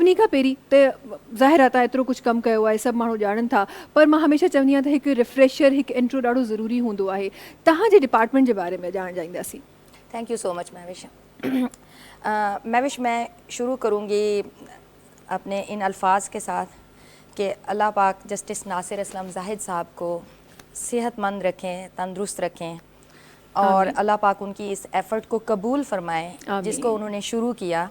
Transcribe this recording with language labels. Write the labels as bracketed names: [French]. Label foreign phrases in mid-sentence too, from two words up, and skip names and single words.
[Sindhi] सभिनी खां पहिरीं त ज़ाहिर आहे तव्हां एतिरो कुझु कमु कयो आहे, सभु माण्हू ॼाणनि था, पर मां हमेशह चवंदी आहियां त हिकु रिफ्रेशर, हिकु इंट्रो ॾाढो ज़रूरी हूंदो आहे। तव्हांजे डिपार्टमेंट जे बारे में ॼाणणु चाहींदासीं। [English] Thank you so much Mahwish. [Urdu] مہوش، میں شروع کروں گی اپنے ان الفاظ کے ساتھ کہ اللہ پاک جسٹس ناصر اسلم زاہد صاحب کو صحت مند رکھیں، تندرست رکھیں، اور اللہ پاک ان کی اس ایفرٹ کو قبول فرمائیں جس کو انہوں نے شروع کیا.